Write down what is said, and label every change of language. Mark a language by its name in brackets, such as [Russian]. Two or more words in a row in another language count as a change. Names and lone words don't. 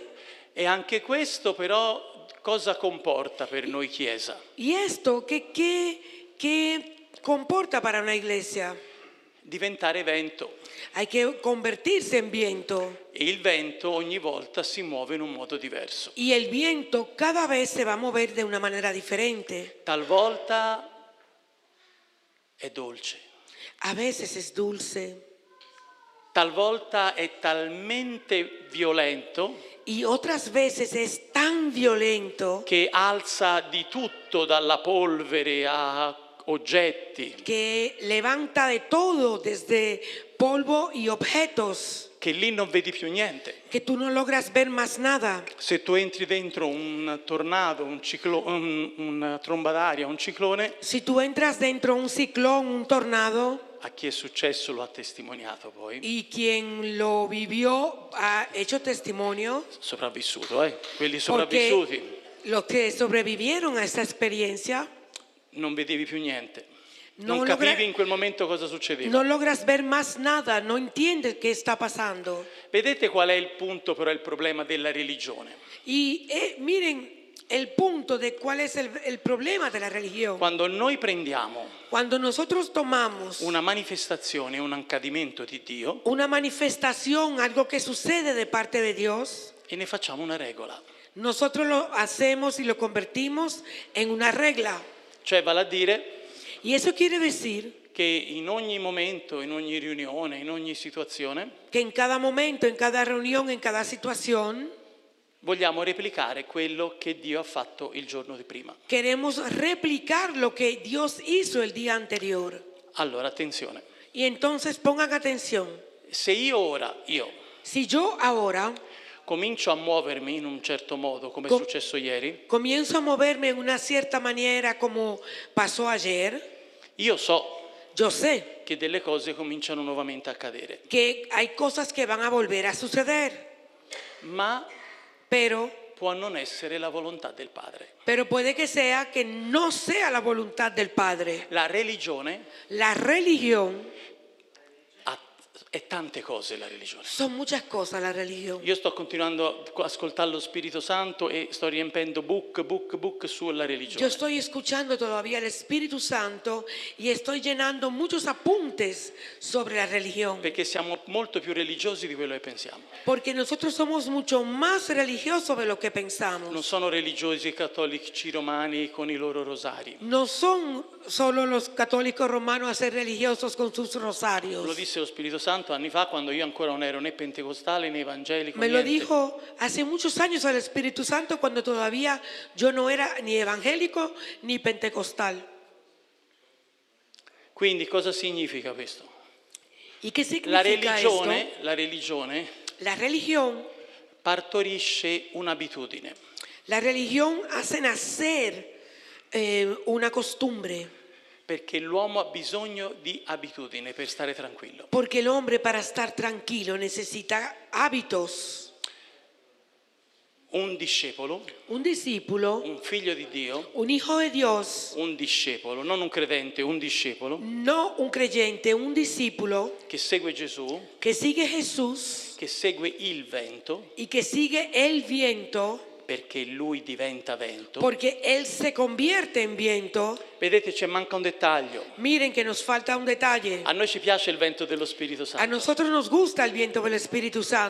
[Italian] E anche questo però cosa comporta per noi Chiesa? [Spanish] ¿Y esto qué comporta para una iglesia? [Italian] Diventare vento. [Spanish] Hay que convertirse en viento. [Italian] E il vento ogni volta si muove in un modo diverso. [Spanish] Y el viento cada vez se va a mover de una manera diferente. [Italian] Talvolta è dolce, [Spanish] A veces es dulce [Italian] talvolta è talmente violento [Spanish] y otras veces es tan violento [Italian] che alza di tutto, dalla polvere a oggetti, [Spanish] que levanta de todo, desde polvo y objetos, [Italian] che lì non vedi più niente. [Spanish] que tú no logras ver más nada. [Italian] Se tu entri dentro un tornado, una tromba d'aria, un ciclone, [Spanish] Si tú entras dentro de un ciclón, un tornado, [Italian] a chi è successo lo ha testimoniato poi, [Spanish] y quien lo vivió ha hecho testimonio, [Italian] sopravvissuto, quelli [Spanish] porque [Italian] sopravvissuti, [Spanish] los que sobrevivieron a esta experiencia [Italian] non vedevi più niente, [Spanish] No [Italian] non [Spanish] logra- [Italian] capivi in quel momento cosa succedeva. [Spanish] no logras ver más nada, no entiendes qué está pasando. [Italian] Vedete qual è il punto però, il problema della religione? [Spanish] Y miren, el punto de cuál es el problema de la religión. [Italian] Quando noi prendiamo [Spanish] Cuando nosotros tomamos [Italian] una manifestazione, un accadimento di Dio [Spanish] una manifestación, algo que sucede de parte de Dios, [Italian] e ne facciamo una regola. [Spanish] nosotros lo hacemos y lo convertimos en una regla. [Italian] Cioè vale a dire [Spanish] Y eso quiere decir [Italian] che in ogni momento, in ogni riunione, in ogni situazione [Spanish] que en cada momento, en cada reunión, en cada situación, [Italian] vogliamo replicare quello che Dio ha fatto il giorno di prima. [Spanish] queremos replicar lo que Dios hizo el día anterior. [Italian] Allora, attenzione. [Spanish] Y entonces pongan atención. [Italian] Se io [Spanish] Si yo ahora [Italian] comincio a muovermi in un certo modo, come è [Spanish] Com- [Italian] successo ieri, [Spanish] comienzo a moverme en una cierta manera como pasó ayer, [Italian] io so [Spanish] yo sé [Italian] che delle cose cominciano nuovamente a accadere. [Spanish] que hay cosas que van a volver a suceder, [Italian] Ma [Spanish] pero [Italian] può non essere la volontà del Padre. [Spanish] puede que sea que no sea la voluntad del Padre. [Italian] La religione [Spanish] La religión, [Italian] è tante cose, la religione. [Spanish] son muchas cosas la religión. [Italian] Io sto continuando a ascoltare lo Spirito Santo e sto riempendo book sulla [Spanish] Yo [Italian] religione. [Spanish] estoy escuchando todavía el Espíritu Santo y estoy llenando muchos apuntes sobre la religión. [Italian] Perché siamo molto più religiosi di quello che pensiamo. [Spanish] Porque nosotros somos mucho más religiosos de lo que pensamos. [Italian] Non sono religiosi cattolici romani con i loro rosari. [Spanish] No son solo los católicos romanos a ser religiosos con sus [Italian] Lo [Spanish] rosarios. [Italian] disse lo Spirito Santo anni fa, quando io ancora non ero né pentecostale né evangelico. [Spanish] Me lo [Italian] Niente. [Spanish] dijo hace muchos años el Espíritu Santo cuando todavía yo no era ni evangélico ni pentecostal. [Italian] Quindi cosa significa questo? [Spanish] ¿Y qué [Italian] La [Spanish] significa esto? [Italian] religione [Spanish] La religión, [Italian] partorisce un'abitudine. [Spanish] la religión hace nacer una costumbre. [Italian] Perché l'uomo ha bisogno di abitudine per stare tranquillo. [Spanish] Porque el hombre para estar tranquilo necesita hábitos. [Italian] Un discepolo, [Spanish] Un discípulo, [Italian] un figlio di Dio, [Spanish] un hijo de Dios, [Italian] un discepolo, non un credente, un discepolo [Spanish] no un creyente, un discípulo [Italian] che segue Gesù, [Spanish] que sigue Jesús [Italian] che segue il vento, [Spanish] y que sigue el viento, [Italian] perché lui diventa vento. [Spanish] porque él se convierte en viento. [Italian] Vedete, c'è manca un dettaglio. [Spanish] Miren que nos falta un detalle. [Italian] A noi ci piace il vento dello Spirito [Spanish] A [Italian] Santo. [Spanish] nosotros nos gusta el viento del Espíritu Santo.